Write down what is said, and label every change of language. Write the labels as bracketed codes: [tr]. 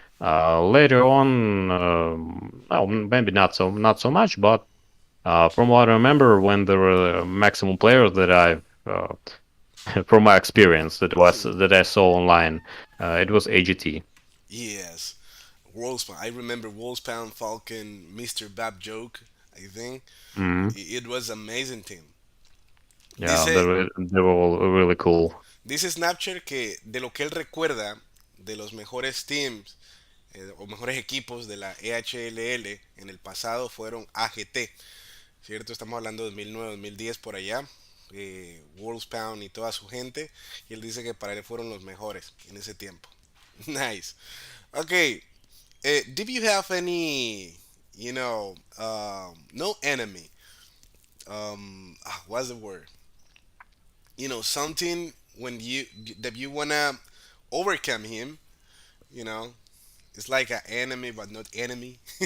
[en] Later on, well, maybe not so much, but from what I remember, when there were maximum players that from my experience, that I saw online, it was AGT. Yes. Wolfspan. I remember Wolfspan, Falcon, Mr. Bab Joke, I think. Hmm. It was amazing team. Yeah, [es] Dice, [en] they were all really cool. [es] dice Snapchat que de lo que él recuerda de los mejores teams o mejores equipos de la EHLL en el pasado fueron AGT, ¿cierto? Estamos hablando de 2009, 2010 por allá. Wolfspan y toda su gente. Y él dice que para él fueron los mejores en ese tiempo. [en] Nice. Okay. Did you have any, no enemy? What's the word? Something when you that you wanna overcome him. You know, it's like an enemy but not enemy.